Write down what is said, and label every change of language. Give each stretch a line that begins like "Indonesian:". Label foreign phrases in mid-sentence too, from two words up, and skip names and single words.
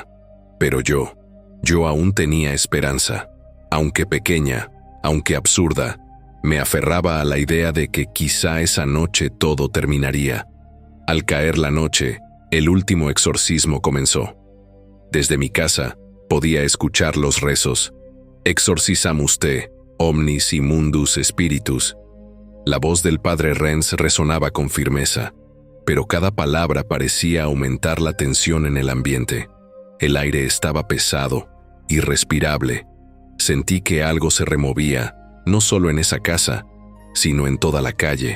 Spanish: Pero yo aún tenía esperanza. Aunque pequeña, aunque absurda, me aferraba a la idea de que quizá esa noche todo terminaría. Al caer la noche, el último exorcismo comenzó. Desde mi casa podía escuchar los rezos.
Latin: Exorcizamus te, omnis immundus spiritus.
Spanish: La voz del padre Renz resonaba con firmeza, pero cada palabra parecía aumentar la tensión en el ambiente. El aire estaba pesado, irrespirable. Sentí que algo se removía, no solo en esa casa, sino en toda la calle.